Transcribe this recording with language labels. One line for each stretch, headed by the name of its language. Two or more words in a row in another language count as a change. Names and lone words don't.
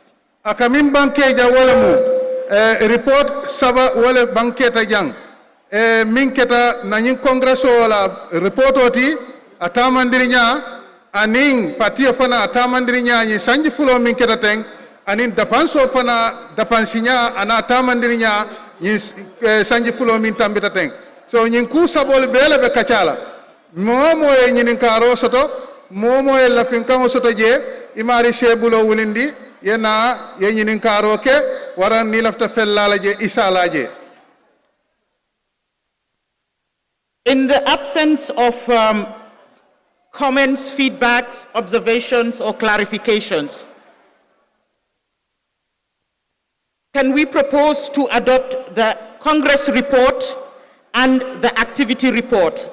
Mandingo: Akamin bankeja wala mu report saba wala banketa jang min keta nanyin Congress wala report oti atamandirinya anin patio fana atamandirinya ni sanji fulo min keta teng anin dapanso fana dapansinya ana atamandirinya ni sanji fulo min tambita teng so nyin ku sabol bele be kacala momo e nyin karo soto momo e la finkan soto je imari shebulo wulindi yena ye nyin karo ke waran ni lafta fellala je isala je.
English: In the absence of comments, feedbacks, observations, or clarifications, can we propose to adopt the Congress report and the activity report?